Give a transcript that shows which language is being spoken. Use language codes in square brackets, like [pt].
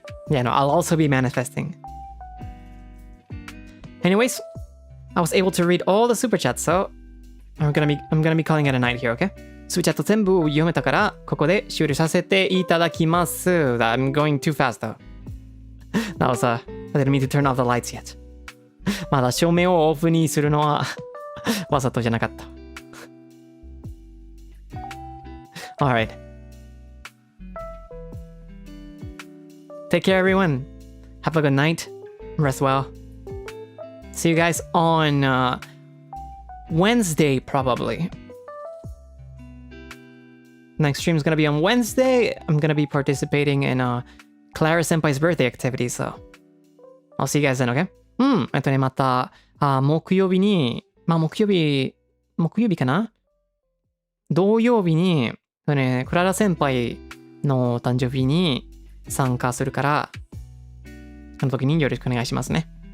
[en] Yeah, no, I'll also be manifesting. Anyways, I was able to read all the super chats, so I'm gonna be calling it a night here, okay? [ja] スーチャット全部読めたからここで終了させていただきます。 [en] I'm going too fast though. That was I didn't mean to turn off the lights yet. [ja] まだ照明をオフにするのはわざとじゃなかった。 [en] Alright. Take care everyone. Have a good night. Rest well. See you guys on Wednesday probably. Next stream is gonna be on Wednesday. I'm gonna be participating in Clara Senpai's birthday activity, so I'll see you guys then, okay? [ja] ね、また、木曜日に、木曜日かな？土曜日に、クララ先輩の誕生日に参加するから、その時によろしくお願いしますね。